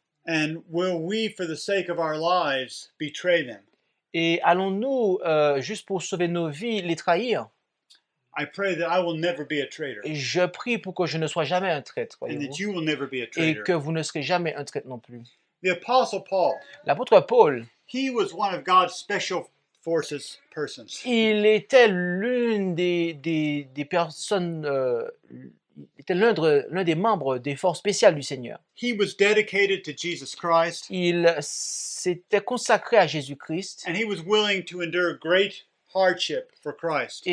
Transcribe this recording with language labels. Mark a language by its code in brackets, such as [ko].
[en] And will we, for the sake of our lives, betray them? [fr] Et allons-nous, juste pour sauver nos vies, les trahir? [en] I pray that I will never be a traitor, [fr] Et je prie pour que je ne sois jamais un traître, [en] and [fr] voyez-vous, [en] that you will never be a [fr] et [en] traitor. [fr] que vous ne serez jamais un traître non plus. [en] The Apostle Paul, [fr] L'apôtre Paul, [en] he was one of God's special forces persons. [fr] il était l'une des personnes, il était l'un des membres des forces spéciales du Seigneur. [en] He was dedicated to Jesus Christ, [fr] Il s'était consacré à Jésus-Christ [en] and he was willing to endure great hardship for Christ.